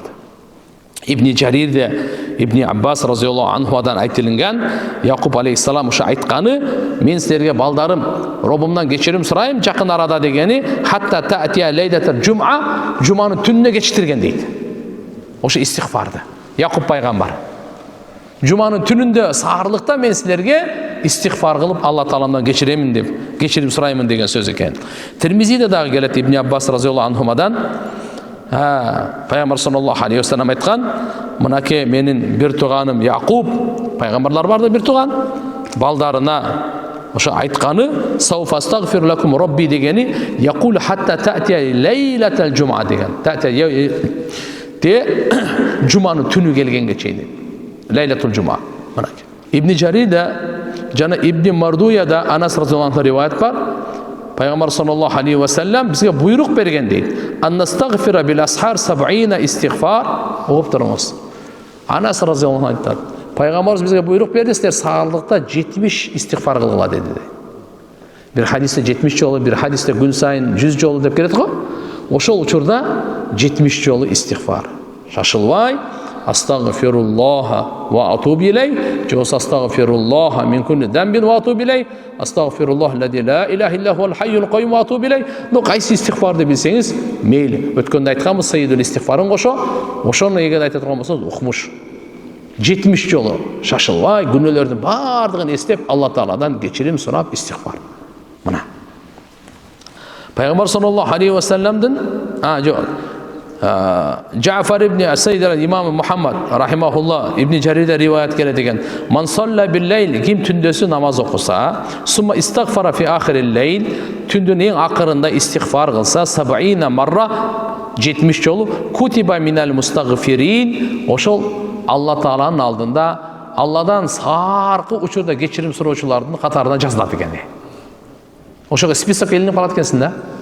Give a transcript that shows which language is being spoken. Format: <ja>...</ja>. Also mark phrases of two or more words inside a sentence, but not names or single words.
<ky>Ибн Жарирде Ибн Аббас разияллаху анхудан айтылган, Якуб алейхиссалам ошо айтканы: "Мен силерге балдарым, Робумдан кечирим сурайм жакын арада" дегени</ky> <ar>حتى تأتي</ar> <ky>лейлатил жуманын түнүнө кечиктирген дейт. Ошо истигфарды. Якуб пайгамбар. Жуманын түнүндө саарлыкта мен силерге истигфар кылып Алла Тааламдан кечиремин деп, кечирим сураймын деген сөз экен. Тирмизиде дагы келет Ибн Аббас разияллаху анхумадан. Пайгамбар</ky> <ar>صلى الله عليه وسلم</ar> <ky>айткан, мынаке менин бир тууганым Якуб, пайгамбарлар барда бир тууган, балдарына ошо айтканы</ky> <ar>سوف أستغفر لكم ربي</ar> <ky>дегени</ky> <ar>يقول حتى تأتي ليلة الجمعة</ar> <ky>деген. Те жуманын түнү келгенге чейин.</ky> <ar>ليلة الجمعة.</ar> <ky>Мынаке. Ибн Жарида жана Ибн Мардуяда Анас разияллаху анху риваят бар. Пайгамбар</ky> <ar>صلى الله عليه وسلم</ar> <ky>бизге буйрук берген дейт.</ky> <ar>أن نستغفر بالأسحار</ar> <ky>70 истигфар.</ky> <kk>Оғып тұрыңыз. Анас разияллаху анху айтады.</kk> <ky>Пайгамбарыбыз бизге буйрук берди, силер саарлыкта 70 истигфар кылгыла деди. Бир хадисте 70 жолу, бир хадисте күн сайын 100 жолу деп келет го. Ошол учурда 70 жолу истигфар.</ky> <ar>Шашылбай أستغفر الله وأتوب إليه, жос أستغفر الله من كل ذنب وأتوب إليه, أستغفر الله الذي لا إله إلا هو الحي القيوم وأتوب إليه.</ar> <ky>Ну кайсы истигфарды билсеңиз, мейли. Өткөндө айтканбыз сайидул истигфарын кошо, ошону эгер айта турган болсоңуз укмуш. 70 жолу шашылбай күнөөлөрдүн бардыгын эстеп Алла Тааладан кечирим сурап истигфар. Мына. Пайгамбар саллаллаху алейхи ва салламдын Джафар ибн Асайд имам Мухаммад рахимахулла Ибн Жарида риваят келет деген.</ky> <ar>من صلى بالليل,</ar> <ky>ким түндөсү намаз окуса,</ky> <ar>ثم استغفر في آخر الليل,</ar> <ky>түндүн эң акырында истигфар кылса, 70 марра 70 жолу,</ky> <ar>كتب من المستغفرين,</ar> <ky>ошол Алла Тааланын алдында Алладан саркы учурда кечирим суроочулардын катарына жазылат экен. Ошого список элинип калат экенсиң да.</ky>